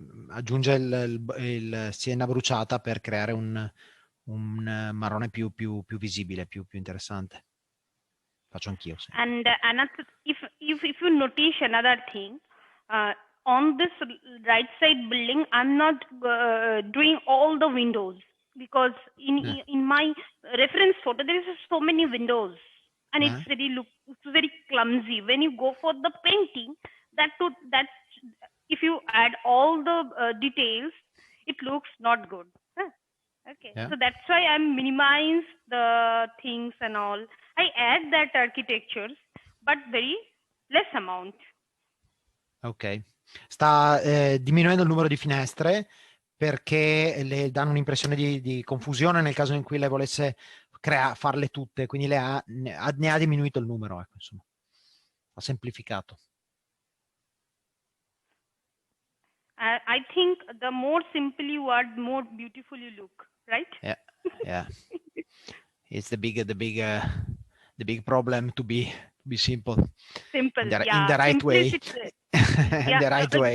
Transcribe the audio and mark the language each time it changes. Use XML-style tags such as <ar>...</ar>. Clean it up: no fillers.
<it>Aggiunge il sienna bruciata per creare un marrone più visibile, più interessante. Faccio anch'io. Sì.</it> <en>And another, if you notice another thing, on this right side building, I'm not doing all the windows, because in my reference photo there is so many windows, and it's very clumsy. When you go for the painting, that if you add all the details, it looks not good. Okay, so that's why I'm minimize the things and all. I add that architectures, but very less amount.</en> <it>Ok, sta diminuendo il numero di finestre perché le danno un'impressione di confusione nel caso in cui lei volesse farle tutte, quindi ne ha diminuito il numero, ecco, insomma, ha semplificato.</it> <en>I think the more simple you are, the more beautiful you look, right? Yeah. It's the big problem to be simple. Simple, in the right way. In the right way.</en>